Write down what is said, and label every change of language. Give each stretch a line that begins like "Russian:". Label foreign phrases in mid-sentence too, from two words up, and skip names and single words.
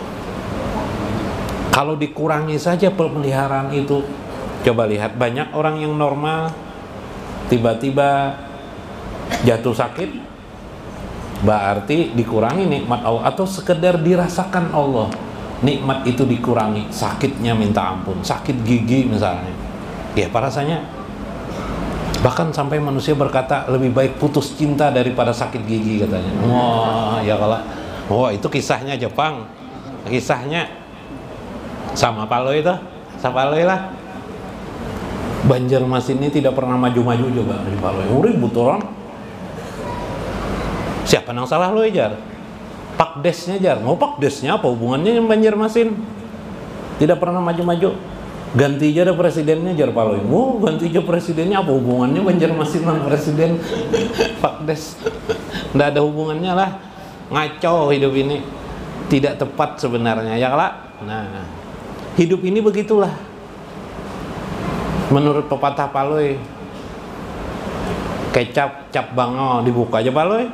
Indonesian: Kalau dikurangi saja pemeliharaan itu, coba lihat banyak orang yang normal tiba-tiba jatuh sakit, berarti dikurangi nikmat Allah, atau sekedar dirasakan Allah, nikmat itu dikurangi, sakitnya minta ampun, sakit gigi misalnya, ya apa rasanya? Bahkan sampai manusia berkata lebih baik putus cinta daripada sakit gigi katanya. Wah, ya kalau, wah itu kisahnya Jepang, kisahnya sama Paloi itu, sama Paloi lah. Banjarmasin ini tidak pernah maju-maju juga di Paloi. Ribut orang. Siapa yang salah lo jar? Pak Desnya jar. Mau Pak Desnya apa hubungannya dengan Banjarmasin? Tidak pernah maju-maju. Ganti aja ada presidennya jar Paloi. Oh, ganti aja presidennya, apa hubungannya Banjarmasin dengan presiden? Pak Des. Nggak ada hubungannya lah. Ngaco hidup ini. Tidak tepat sebenarnya, ya lah. Nah, hidup ini begitulah. Menurut pepatah Paloi, kecap cap bango dibuka aja Paloi.